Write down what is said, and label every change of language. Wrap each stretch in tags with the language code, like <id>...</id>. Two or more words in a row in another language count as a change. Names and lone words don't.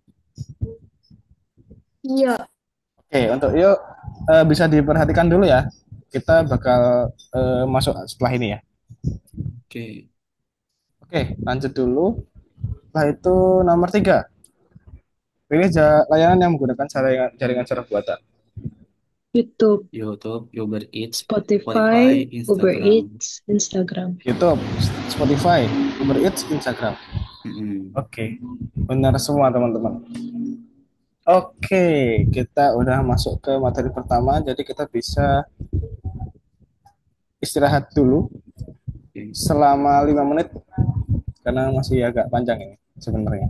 <id>Oke, untuk yuk bisa diperhatikan dulu ya. Kita bakal masuk setelah ini ya. Oke. Oke, lanjut dulu. Setelah itu nomor 3. Pilih layanan yang menggunakan jaringan, jaringan secara buatan. YouTube, YouTube, Uber Eats, Spotify, Spotify, Uber Instagram. Eats, Instagram. YouTube, Spotify, Uber Eats, Instagram. Mm-mm. Oke, benar semua teman-teman. Oke, kita udah masuk ke materi pertama, jadi kita bisa istirahat dulu Oke. selama 5 menit karena masih agak panjang ini sebenarnya.</id>